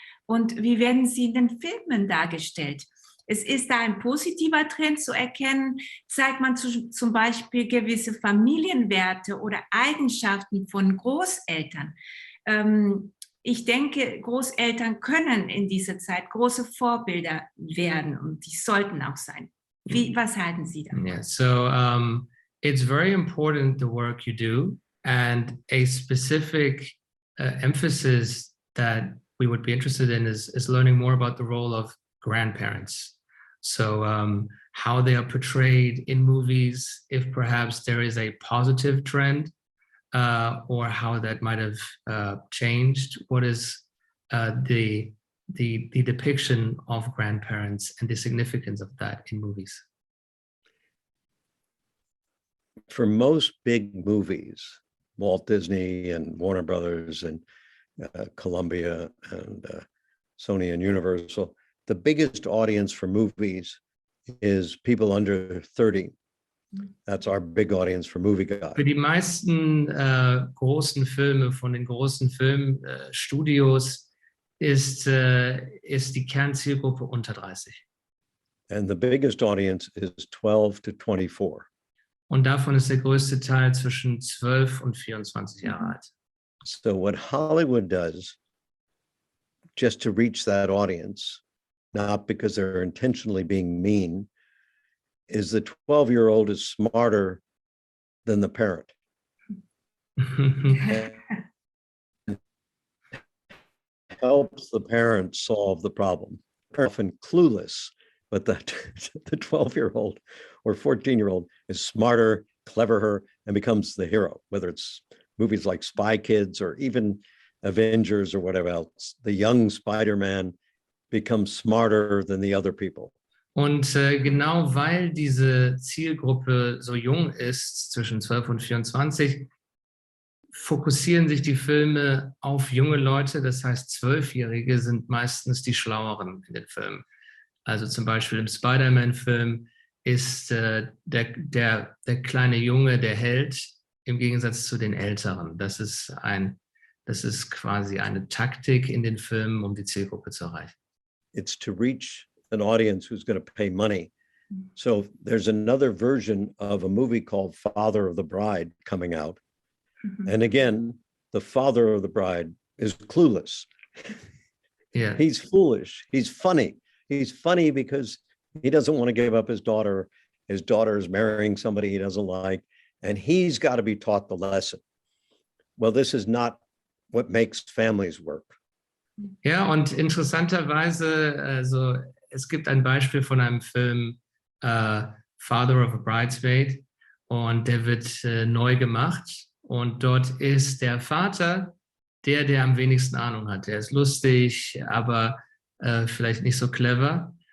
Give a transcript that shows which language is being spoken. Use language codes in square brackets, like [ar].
[de] Und wie werden sie in den Filmen dargestellt? Es ist da ein positiver Trend zu erkennen, zeigt man zum Beispiel gewisse Familienwerte oder Eigenschaften von Großeltern. Ich denke, Großeltern können in dieser Zeit große Vorbilder werden und die sollten auch sein. Was halten Sie davon? [en] Yeah, so it's very important the work you do, and a specific emphasis that we would be interested in is learning more about the role of grandparents. So how they are portrayed in movies, if perhaps there is a positive trend, or how that might have changed. What is the depiction of grandparents and the significance of that in movies? For most big movies, Walt Disney and Warner Brothers and Columbia and Sony and Universal, the biggest audience for movies is people under 30. That's our big audience for Movieguide. [de] Für die meisten großen Filme von den großen Filmstudios ist die Kernzielgruppe unter 30. [en] And the biggest audience is 12 to 24. [de] Und davon ist der größte Teil zwischen 12 und 24 Jahre alt. [en] So what Hollywood does, just to reach that audience, not because they're intentionally being mean, is the 12-year-old is smarter than the parent. Helps the parent solve the problem. Often clueless, but the 12-year-old or 14-year-old is smarter, cleverer, and becomes the hero, whether it's movies like Spy Kids or even Avengers or whatever else. The young Spider-Man becomes smarter than the other people. [de] Und genau weil diese Zielgruppe so jung ist, zwischen 12 und 24, fokussieren sich die Filme auf junge Leute. Das heißt, 12-Jährige sind meistens die Schlaueren in den Filmen. Also zum Beispiel im Spider-Man-Film ist der kleine Junge der Held im Gegensatz zu den Älteren. Das ist quasi eine Taktik in den Filmen, um die Zielgruppe zu erreichen. [en] It's to reach an audience who's going to pay money. So there's another version of a movie called Father of the Bride coming out. And again, the father of the bride is clueless. Yeah. He's foolish. He's funny. He's funny because he doesn't want to give up his daughter. His daughter is marrying somebody he doesn't like, and he's got to be taught the lesson. Well, this is not what makes families work. [de] Ja, und interessanterweise, also es gibt ein Beispiel von einem Film, Father of a Bridesmaid, und der wird neu gemacht. Und dort ist der Vater der am wenigsten Ahnung hat. Der ist lustig, aber vielleicht nicht so clever.